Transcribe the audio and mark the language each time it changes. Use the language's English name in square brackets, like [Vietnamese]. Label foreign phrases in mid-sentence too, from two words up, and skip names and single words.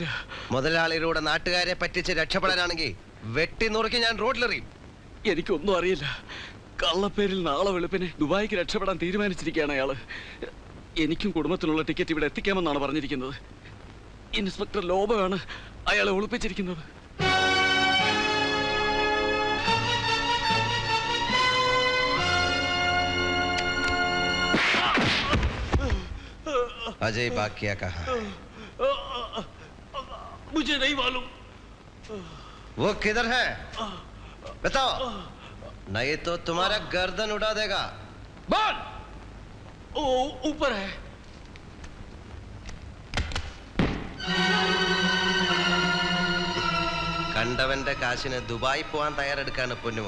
[Malayalam] മുതലാളിയിലൂടെ നാട്ടുകാരെ പറ്റിച്ച് രക്ഷപ്പെടാനാണെങ്കിൽ വെട്ടി നുറുക്കി ഞാൻ റോഡിലെറിയും. എനിക്കൊന്നും അറിയില്ല. കള്ളപ്പേരിൽ നാളെ വെളുപ്പിനെ ദുബായിക്ക് രക്ഷപ്പെടാൻ തീരുമാനിച്ചിരിക്കുകയാണ് അയാള്. എനിക്കും കുടുംബത്തിനുള്ള ടിക്കറ്റ് ഇവിടെ എത്തിക്കാമെന്നാണ് പറഞ്ഞിരിക്കുന്നത്. ഇൻസ്പെക്ടർ ലോബയാണ് അയാളെ ഒളിപ്പിച്ചിരിക്കുന്നത്. [Hindi] अजय बाकिया कहाँ? मुझे नहीं मालूम. वो किधर है? बताओ, नहीं तो तुम्हारा गर्दन उड़ा देगा. बोल. ओ ऊपर है. [Malayalam] കണ്ടവന്റെ കാശിന് ദുബായി പോകാൻ തയ്യാറെടുക്കാണ് പൊന്നുമോൻ.